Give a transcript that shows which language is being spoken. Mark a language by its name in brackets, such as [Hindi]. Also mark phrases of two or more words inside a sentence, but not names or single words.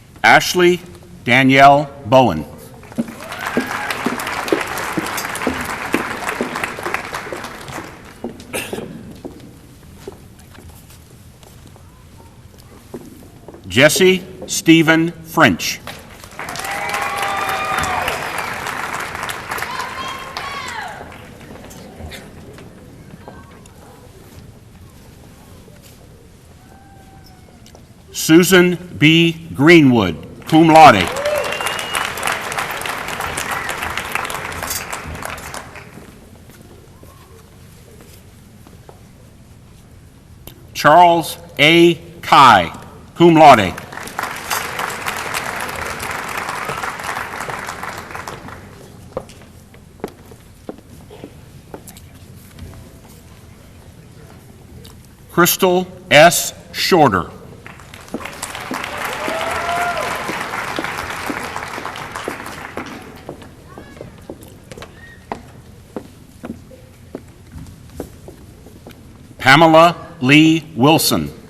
[English] Ashley Danielle Bowen. Jesse Stephen French. Susan B. Greenwood, [Latin] cum laude. [English] Charles A. Kai, [Latin] cum laude. [English] Crystal S. Shorter. Pamela Lee Wilson.